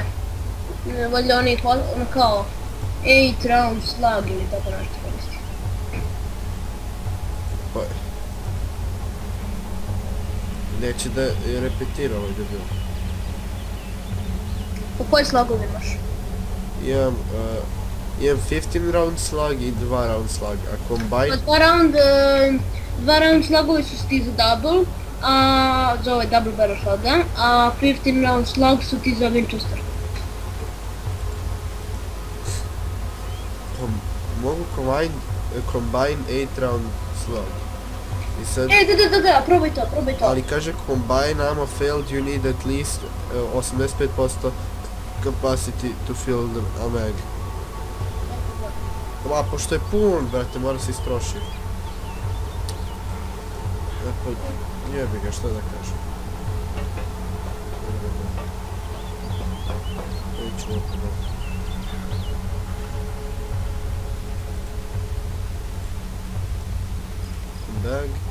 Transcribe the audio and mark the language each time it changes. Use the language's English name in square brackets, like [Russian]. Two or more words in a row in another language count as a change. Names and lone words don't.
[Serbian] Valjda oni kao [English] 8 round slag [Serbian] ili tako nešto koristi. Pa je. Neće da je repetira ovaj debil. Po koje slagove imaš? Imam [English] 15 round slug [Serbian] i [English] 2 round slug, [Serbian] a Pa combine... dva round slugovi su ti za double, za ovaj [English] double barrel shotgun, [Serbian] a 15 round slug su ti za Winchester. Mogu [English] combine 8 round slug. [Serbian] I sad... Da, probaj to. Ali kaže [English] combine ammo failed, you need at least 85% capacity to fill the mag. [Serbian] A pošto je pun, brate, mora se istrošiti. Jebi ga, šta da kažem. Neću opet. Bag.